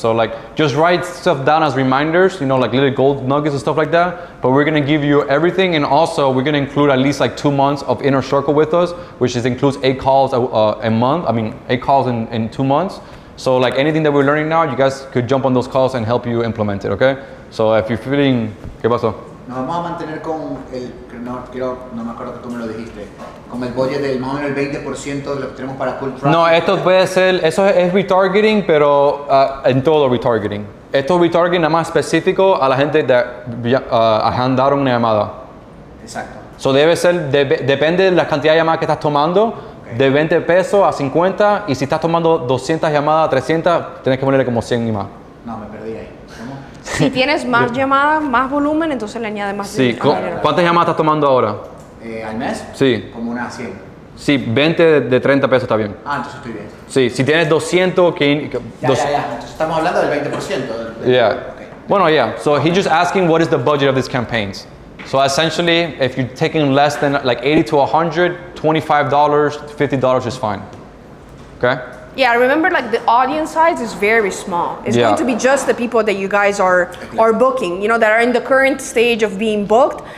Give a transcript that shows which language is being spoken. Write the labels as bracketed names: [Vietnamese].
[English] So like, just write stuff down as reminders, like little gold nuggets and stuff like that. But we're gonna give you everything, and also we're gonna include at least like 2 months of inner circle with us, which includes 8 calls a month, 8 calls in 2 months. So like anything that we're learning now, you guys could jump on those calls and help you implement it, okay? So if you're feeling, [Spanish] ¿qué pasó? Nos vamos a mantener con no me acuerdo que tú me lo dijiste, con el budget del más o menos el 20% de lo que tenemos para cool traffic. No, esto puede ser, eso es retargeting, pero en todo retargeting. Esto es retargeting nada más específico a la gente que agendaron una llamada. Exacto. So debe ser, depende de la cantidad de llamadas que estás tomando, de 20 pesos a 50, y si estás tomando 200 llamadas, 300, tienes que ponerle como 100 y más. No, me perdí ahí. ¿Cómo? Si tienes más llamadas, más volumen, entonces le añade más Sí, dinero. ¿cuántas llamadas estás tomando ahora? ¿Al mes? Sí. Como unas 100. Sí, 20 de 30 pesos está bien. Ah, entonces estoy bien. Sí, si tienes 200, Ya. Entonces estamos hablando del 20%. [English] Yeah. Okay. [Spanish] Bueno, yeah. [English] So he's just asking what is the budget of these campaigns. So essentially, if you're taking less than like 80 to 100, $25, $50 is fine. Okay? Yeah, remember like the audience size is very small. It's Yeah. going to be just the people that you guys are booking, you know, that are in the current stage of being booked.